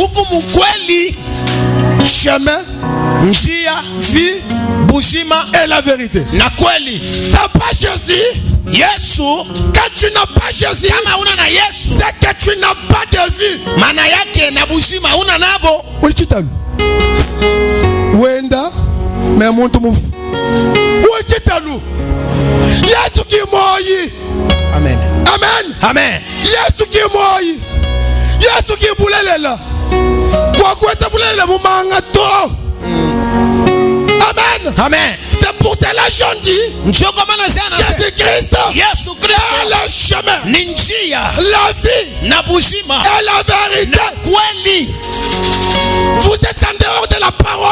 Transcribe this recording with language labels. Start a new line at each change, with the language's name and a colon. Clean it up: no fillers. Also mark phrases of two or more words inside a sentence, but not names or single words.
French: Chemin, vie, et la vérité. T'as pas Jésus. Quand tu n'as pas Jésus, c'est que tu n'as pas de vie. Wenda, mais monte mouf.
Luba-Lulua: Yesu ki moyi. Amen. Amen. Amen. Yesu ki moyi. Yesu ki bulelela. Kwa kweta bulelela mumanga to. Amen. Amen.
French: C'est pour cela j'en dis. Jésus-Christ est le chemin, la vie et la vérité. Vous êtes en dehors de la parole.